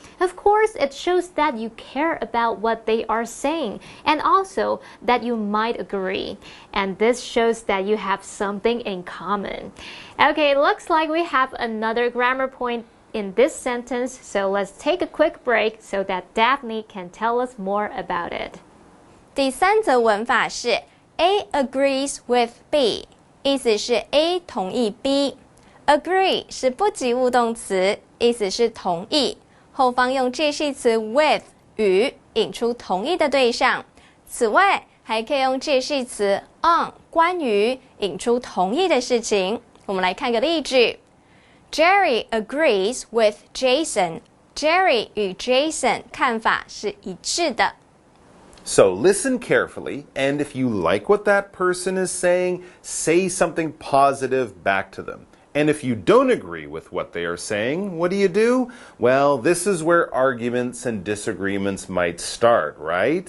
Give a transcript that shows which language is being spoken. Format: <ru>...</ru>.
<en>Of course, it shows that you care about what they are saying, and also that you might agree. And this shows that you have something in common. Okay, looks like we have another grammar point in this sentence, so let's take a quick break so that Daphne can tell us more about it.</en> <zh>第三则文法是 A agrees with B， 意思是 A 同意 B。Agree 是不及物动词，意思是同意，后方用介系词 with 与引出同意的对象。此外，还可以用介系词 on 关于引出同意的事情。我们来看个例句 ：</zh> <en>Jerry agrees with Jason。</en> <zh>Jerry 与 Jason 看法是一致的。</zh> <en>So listen carefully, and if you like what that person is saying, say something positive back to them. And if you don't agree with what they are saying, what do? Well, this is where arguments and disagreements might start, right?</en>